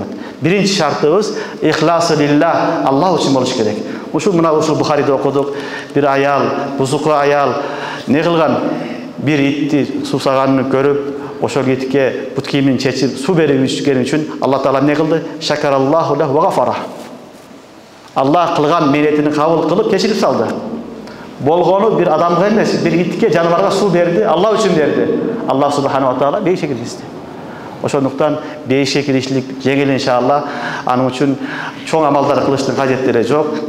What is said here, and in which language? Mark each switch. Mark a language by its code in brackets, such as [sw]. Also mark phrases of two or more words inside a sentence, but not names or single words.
[ky] Биринчи шартыбыз [ar] إخلاص لله, [ky] Алла үчүн болуш керек. Ушул Бухариде окудук. Бир аял, бузуку аял не кылган? Бир итти суусаганын көрүп, ошол итке бут кийимин чечип суу берип ичкени үчүн Алла Таала не кылды? [ar] شكر الله له وغفر. [ky] Алла кылган меретини кабыл кылып кечирип салды. Болгону бир адамга эмес, бир итке, жаныбарга суу берди, Алла үчүн берди. Алла [ar] سبحانه تعالى [ky] бейишке киргизди. Ошондуктан бейишке киришилик жеңил иншалла. Анын үчүн чоң амалдар кылыштын кажеттери жок.